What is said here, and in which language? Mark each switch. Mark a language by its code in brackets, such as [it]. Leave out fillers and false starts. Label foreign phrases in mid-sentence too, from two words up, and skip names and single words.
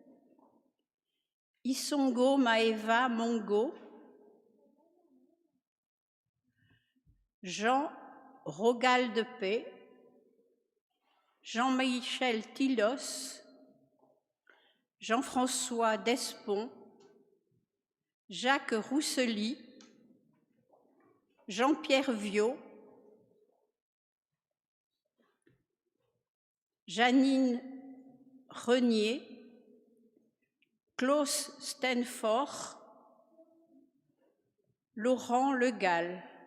[fr] Isongo Maeva Mongo, Jean Rogal de Paix, Jean-Michel Tilos, Jean-François Despont, Jacques Roussely, Jean-Pierre Viau, Janine Renier, Klaus Stenfort, Laurent Le Gall.